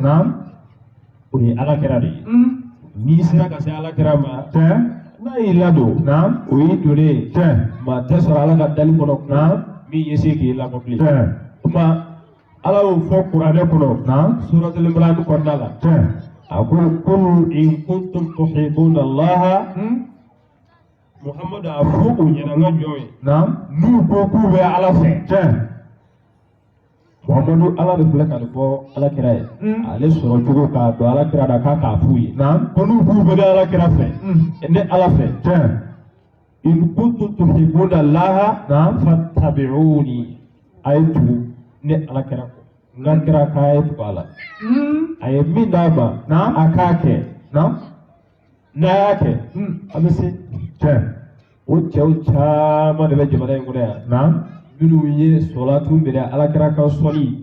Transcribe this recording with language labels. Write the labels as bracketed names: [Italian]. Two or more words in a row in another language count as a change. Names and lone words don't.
[Bambara] Naam. O ye Alakira de ye. N'i sera ka se Alakira ma. Tiɲɛ. N'a y'i ladon. Naam. O y'i donnen ye. Tiɲɛ. Maa tɛ sɔrɔ Ala ka dali kɔnɔ. Naam. Min ye se k'i lamɔ bilen. Tiɲɛ. O tuma Ala y'o fɔ kuranɛ kɔnɔ. Naam. Suratul Imran kɔnɔna la. Tiɲɛ. A ko [Arabic] qul in kuntum tuhibbuna Allaha. [Bambara] Muhammadu a fɔ u ɲɛna n ka jɔn ye. Naam. N'u ko k'u bɛ Ala fɛ. Tiɲɛ. Muhammadu Ala de filɛ ka nin fɔ Alakira ye. Ale sɔrɔ cogo k'a dɔn Alakira la k'a k'a f'u ye. Naam. Ko n'u k'u bɛ Alakira fɛ. Ne Ala fɛ. Tiɲɛ. [Arabic] In kuntum tuhibbuna Allaha. Naam. [Bambara] Fattabi'uni. A ye tugu ne Alakira kɔ. N ka kira k'a ye tugu a la. A ye min d'a ma. Naam. A k'a kɛ. Naam. N'a y'a kɛ. A bɛ se. Tiɲɛ. O cɛw caman de bɛ jamana in kɔnɔ yan. Naam. Minnu ye sɔlatu minɛ Alakira ka sɔli.